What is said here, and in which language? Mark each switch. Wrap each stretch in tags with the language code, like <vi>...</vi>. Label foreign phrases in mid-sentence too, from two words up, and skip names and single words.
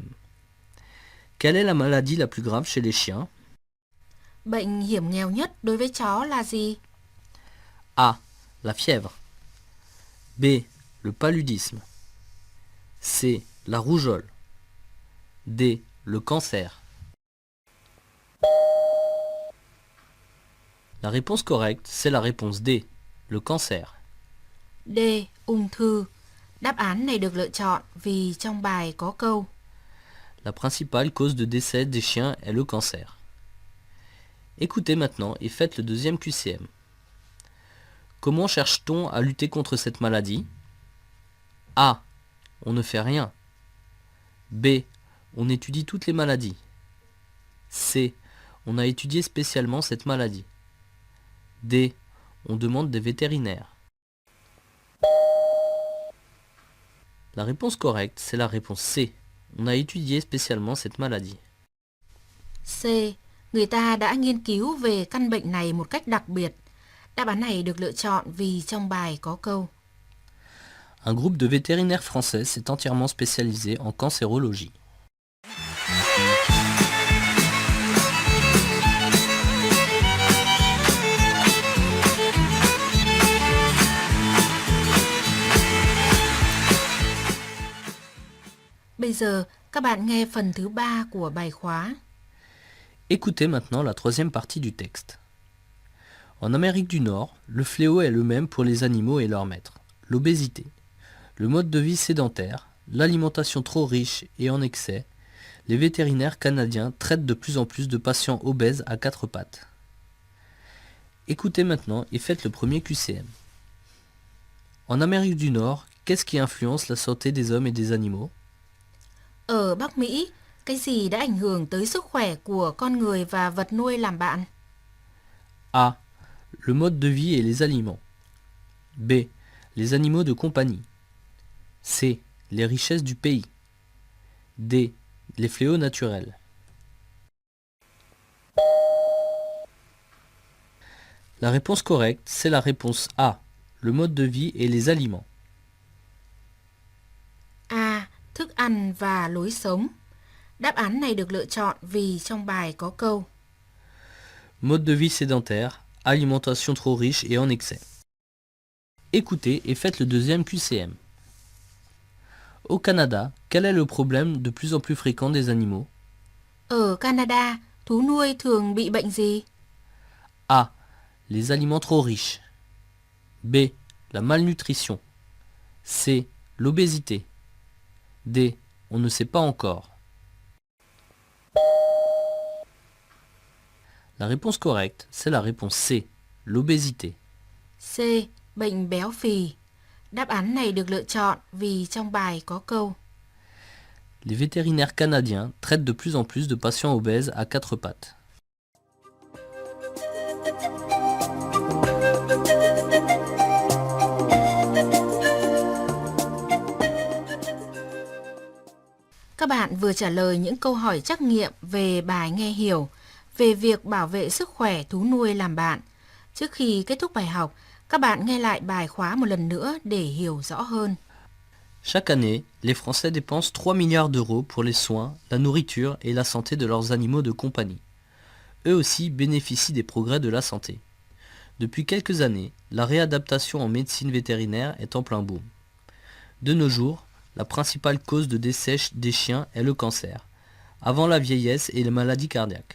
<fr>Quelle est la maladie la plus grave chez les chiens?</fr> <vi>Bệnh hiểm nghèo nhất đối với chó là gì?</vi> <fr>A. La fièvre. B. Le paludisme. C. La rougeole. D. Le cancer. La réponse correcte, c'est la réponse D. Le cancer.</fr> <vi>D. Ung thư. Đáp án này được lựa chọn vì trong bài có câu.</vi> <fr>La principale cause de décès des chiens est le cancer. Écoutez maintenant et faites le deuxième QCM. Comment cherche-t-on à lutter contre cette maladie? A. On ne fait rien. B. On étudie toutes les maladies. C. On a étudié spécialement cette maladie. D. On demande des vétérinaires. La réponse correcte, c'est la réponse C. On a étudié spécialement cette maladie.</fr> <vi>C. Người ta đã nghiên cứu về căn bệnh này một cách đặc biệt. Đáp án này được lựa chọn vì trong bài có câu.</vi> <fr>Un groupe de vétérinaires français s'est entièrement spécialisé en cancérologie.</fr> <vi>Bây giờ, các bạn nghe phần thứ 3 của bài khóa.</vi> <fr>Écoutez maintenant la troisième partie du texte. En Amérique du Nord, le fléau est le même pour les animaux et leurs maîtres. L'obésité, le mode de vie sédentaire, l'alimentation trop riche et en excès, les vétérinaires canadiens traitent de plus en plus de patients obèses à 4 pattes. Écoutez maintenant et faites le premier QCM. En Amérique du Nord, qu'est-ce qui influence la santé des hommes et des animaux?</fr> <vi>Ở Bắc Mỹ, cái gì đã ảnh hưởng tới sức khỏe của con người và vật nuôi làm bạn?</vi> <fr>A. Le mode de vie et les aliments. B. Les animaux de compagnie. C. Les richesses du pays. D. les fléaux naturels. La réponse correcte, c'est la réponse A, le mode de vie et les aliments.</fr> <vi>A. Thức ăn và lối sống. Đáp án này được lựa chọn vì trong bài có câu</vi> <fr>Mode de vie sédentaire, alimentation trop riche et en excès. Écoutez et faites le deuxième QCM. Au Canada, quel est le problème de plus en plus fréquent des animaux?</fr> <vi>Ở Canada, thú nuôi thường bị bệnh gì?</vi> <fr>A. Les aliments trop riches. B. La malnutrition. C. L'obésité. D. On ne sait pas encore. La réponse correcte, c'est la réponse C, l'obésité.</fr> <vi>C. Bệnh béo phì. Đáp án này được lựa chọn vì trong bài có câu</vi> <fr>Les vétérinaires canadiens traitent de plus en plus de patients obèses à quatre pattes.</fr> <vi>Các bạn vừa trả lời những câu hỏi trắc nghiệm về bài nghe hiểu về việc bảo vệ sức khỏe thú nuôi làm bạn. Trước khi kết thúc bài học, các bạn nghe lại bài khóa một lần nữa để hiểu rõ hơn.</vi> <fr>Chaque année, les Français dépensent 3 milliards d'euros pour les soins, la nourriture et la santé de leurs animaux de compagnie. Eux aussi bénéficient des progrès de la santé. Depuis quelques années, la réadaptation en médecine vétérinaire est en plein boom. De nos jours, la principale cause de décès des chiens est le cancer, avant la vieillesse et les maladies cardiaques.</fr>